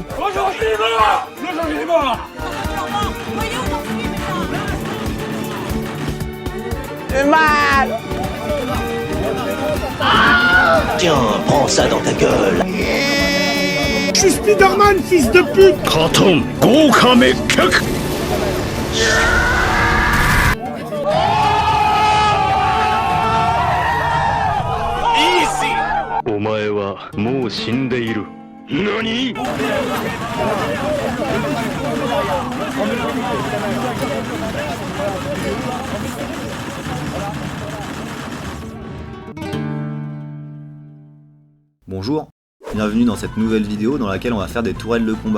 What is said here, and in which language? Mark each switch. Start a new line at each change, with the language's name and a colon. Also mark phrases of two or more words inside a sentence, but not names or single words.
French: Bonjour, il est mort. Le sang, il est mort. Voyez où j'en suis maintenant. Tiens, prends ça dans ta gueule. Je suis Spider-Man, fils de pute. Kraton, gros kame kuk.
Japanese: お前はもう死んでいる。何？
French: Bonjour, bienvenue dans cette nouvelle vidéo dans laquelle on va faire des tourelles de combat.